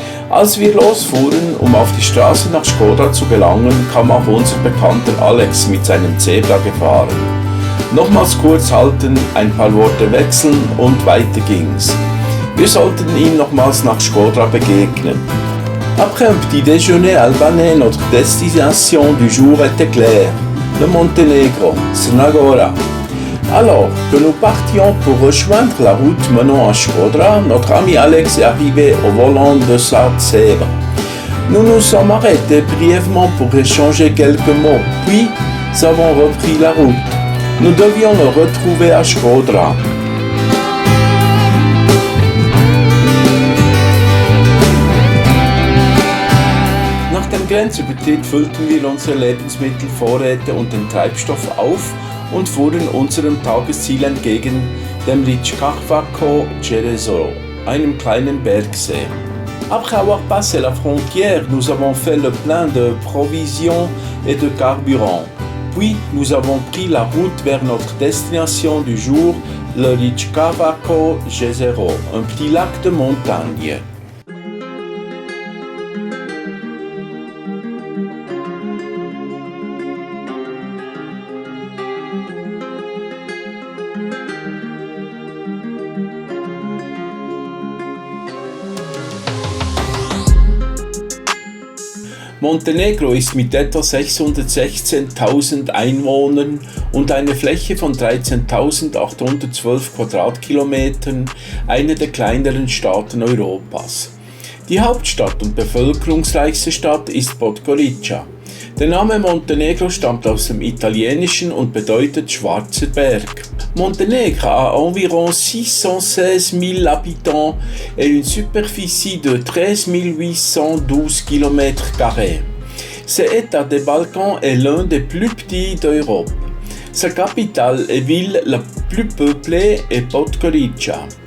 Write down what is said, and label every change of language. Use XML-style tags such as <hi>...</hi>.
<de>Als wir losfuhren, um auf die Straße nach Škodra zu gelangen, kam auch unser Bekannter Alex mit seinem Zebra gefahren. Nochmals kurz halten, ein paar Worte wechseln und weiter ging's. Wir sollten ihm nochmals nach Škodra begegnen.</de> <fr>Après un petit déjeuner albanais, notre destination du jour était claire: le Monténégro, Crne Gore. Alors que nous partions pour rejoindre la route menant à Škodra, notre ami Alex est arrivé au volant de sa Zebra. Nous nous sommes arrêtés brièvement pour échanger quelques mots, puis avons repris la route. Nous devions nous retrouver à Škodra.</fr> <de>Nach dem Grenzübertritt füllten wir unsere Lebensmittelvorräte und den Treibstoff auf und fuhren unserem Tagesziel entgegen, dem Rikavacko Jezero, einem kleinen Bergsee.</de> <fr>Après avoir passé la frontière, nous avons fait le plein de provisions et de carburant. Puis nous avons pris la route vers notre destination du jour, le Rikavacko Jezero, un petit lac de montagne.</fr> <de>Montenegro ist mit etwa 616.000 Einwohnern und einer Fläche von 13.812 Quadratkilometern eine der kleineren Staaten Europas. Die Hauptstadt und bevölkerungsreichste Stadt ist Podgorica. Der Name Montenegro stammt aus dem Italienischen und bedeutet schwarzer Berg.</de> <fr>Montenegro a environ 616 000 habitants et une superficie de 13 812 km². Ce État des Balkans est l'un des plus petits d'Europe. Sa capitale et ville la plus peuplée est Podgorica.</fr>